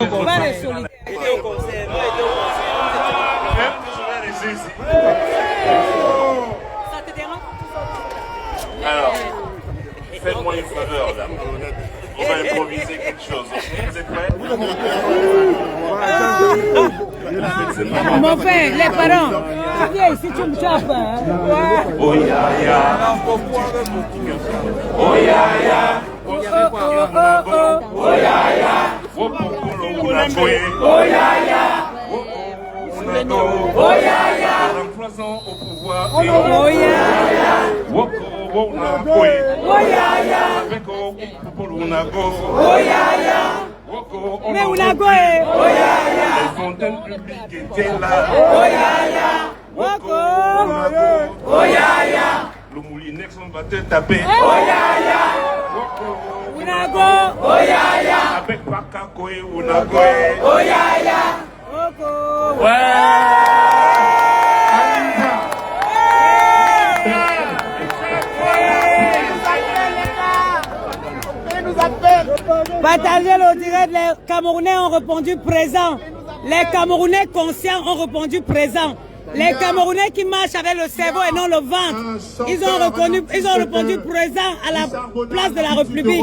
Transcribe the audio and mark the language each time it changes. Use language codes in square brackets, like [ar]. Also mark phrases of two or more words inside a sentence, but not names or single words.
[fr] Pas les solidaires. Ça te dérange? Alors, faites-moi une faveur, dame. On va improviser quelque chose. Vous êtes prêts? Mon frère, les parents, tu viens ici, tu me chapes. Oh ya ya. Oh ya ya. Oh ya ya. Oh ya ya. Oh ya ya. Remplaçant au pouvoir. Oh ya ya. Oh ya ya. avec Unago. Oh ya ya. Mais Unago est. Oh ya ya. Les fontaines publiques étaient là. Oh ya ya. Woko. Oh ya ya. Le moulinex on va te taper. Oh ya ya. Unago. Oh ya ya. Avec Pakako et Unago. Oh ya ya. Woko. Partagez le direct, les Camerounais ont répondu présent. Les Camerounais conscients ont répondu présent. Les Camerounais qui marchent avec le cerveau et non le ventre, ils ont répondu présent à la place de la République.